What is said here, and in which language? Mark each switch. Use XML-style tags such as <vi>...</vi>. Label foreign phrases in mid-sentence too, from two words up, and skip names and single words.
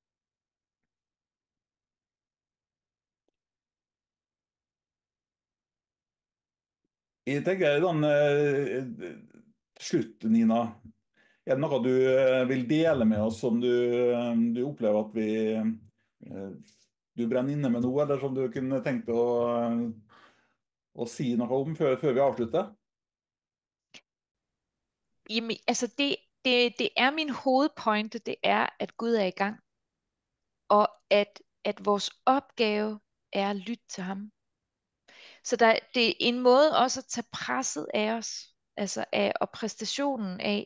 <no>Jeg tenker til slutt, Nina, er det noe du vil dele med oss som du opplever at du brenner inne med noe, eller som du kunne tenkt å si noe om før vi avslutter?</no> <da>Jamen, altså det er min hovedpointe, det er, at Gud er i gang, og at vores opgave er at lytte til ham. Så det er en måde også at tage presset af os, altså af, og præstationen af.</da>